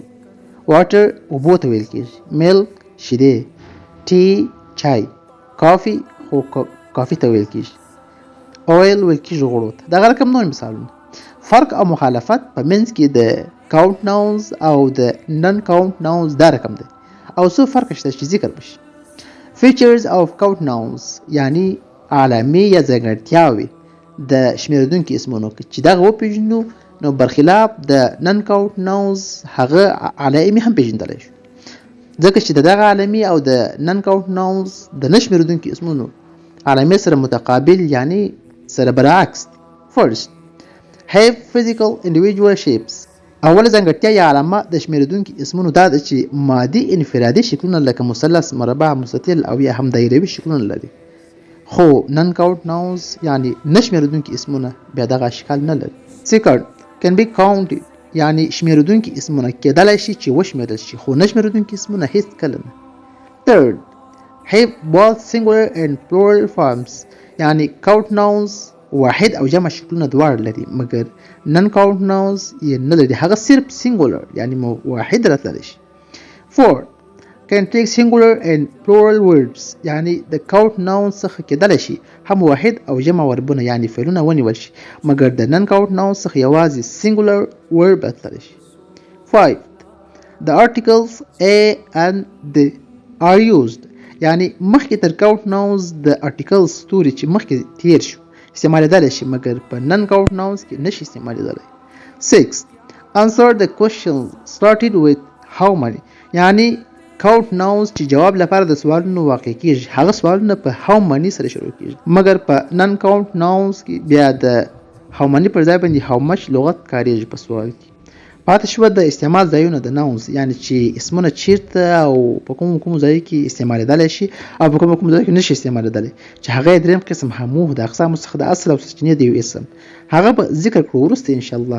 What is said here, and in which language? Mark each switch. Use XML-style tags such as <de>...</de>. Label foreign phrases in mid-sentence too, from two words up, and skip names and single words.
<ps>water اوبو ته ویل کیږي، milk شیدې، tea چای، coffee خو کافي ته ویل کیږي، oil ویل کیږي غوړو ته. دغه رقم نور مثالونه. فرق او مخالفت په منځ کې د</ps> <en>count nouns</en> <ps>او د</ps> <en>non count nouns</en> <ps>دا رقم دی او څو فرق شته چې ذکر بشي.</ps> <en>features of count nouns</en> <ps>یعنی علامې یا ځانګړتیاوې د شمیرېدونکي اسمونو چې دغه وپېژنو نو برخلاف د</ps> <en>non count nouns</en> <ps>هغه علامې هم پېژندلی شو، ځکه چې دغه علامې او د</ps> <en>non count nouns</en> <ps>د نه شمیرېدونکي اسمونو علامې سره متقابل یعنی سره برعکس دي.</ps> <en>first have physical individual shapes.</en> <ps>اوله ځانګړتیا یا علامه د شمیرېدونکي اسمونو دا ده چې مادي انفرادي شکلونه لکه مثلث، مربع، مستطیل او یا هم دایروي شکلونه لري، خو</ps> <en>non count nouns</en> <ps>یعنی نه شمیرېدونکي اسمونه بیا دغه اشکال نه لري.</ps> <en>second can be counted</en> <ps>یعنی شمیرېدونکي اسمونه کېدلی شي چې وشمیرل شي، خو نه شمیرېدونکي اسمونه هیڅ کله نه.</ps> <en>third have both singular and plural forms</en> <ps>یعنی</ps> <en>count nouns</en> <ps>واحد او جمع شکلونه دواړه لري، مګر</ps> <en>non count nouns</en> <ps>یې نه لري، هغه صرف singular یعنی واحد راتللی شي.</ps> <en>four can take singular and plural verbs</en> <ps>یعنی د</ps> <en>count nouns</en> <ps>څخه کېدلی شي هم واحد او جمع وربونه یعنی فعلونه ونیول شي، مګر د</ps> <en>non count nouns</en> <ps>څخه یوازې</ps> <en>singular verb</en> <ps>راتللی شي.</ps> <en>five the articles a and the are used</en> <ps>یعنی مخکې تر</ps> <en>count nouns</en> <ps>د articles ستوري چې مخکې تیر شو استعمالېدلی شي، مګر په</ps> <en>non count nouns</en> <ps>کې نشي استعمالېدلی.</ps> <en>6 answer the question started with how many</en> <ps>یعنی</ps> <en>count nouns</en> <ps>چې جواب لپاره د سوالونو واقع کیږي هغه سوالونه په</ps> <en>how many</en> <ps>سره شروع کیږي، مګر په</ps> <en>non count nouns</en> <ps>کې بیا د</ps> <en>how many</en> <ps>پر ځای باندې</ps> <en>how much</en> <ps>لغت کاریږي په سوال کې. پاتې شوه د استعمال ځایونه د nouns یعنی چې اسمونه چیرته او په کوم ځای کې استعمالېدلی شي او په کوم ځای کې نشي استعمالېدلی، چې هغه دریم قسم هموه د اقسامو څخه د اصل او سرچینې د یو اسم هغه به ذکر کړو وروسته انشاءالله.</ps>